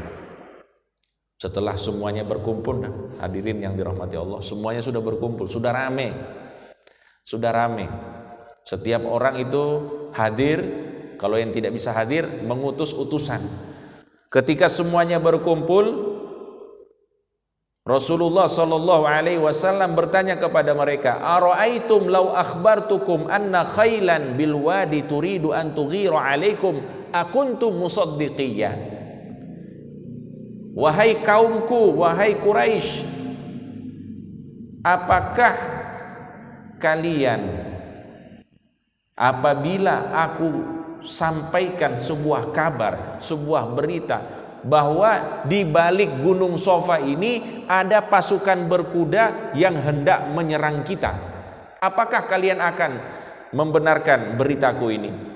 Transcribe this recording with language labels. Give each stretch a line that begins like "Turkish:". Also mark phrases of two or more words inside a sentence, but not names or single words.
Indonesian: Setelah semuanya berkumpul, hadirin yang dirahmati Allah, semuanya sudah berkumpul, sudah rame. Setiap orang itu hadir. Kalau yang tidak bisa hadir, mengutus utusan. Ketika semuanya berkumpul,
Arabic: رسول الله صلى الله عليه وسلم
Indonesian: bertanya kepada mereka,
Arabic: أرأيتم لو أخبرتكم أن خيلا بالوادي تريد أن تغير عليكم أكنتم مصدقي.
Indonesian: Wahai kaumku, wahai Quraisy, apakah kalian apabila aku sampaikan sebuah kabar, sebuah berita bahwa di balik Gunung Sofa ini ada pasukan berkuda yang hendak menyerang kita, apakah kalian akan membenarkan beritaku ini?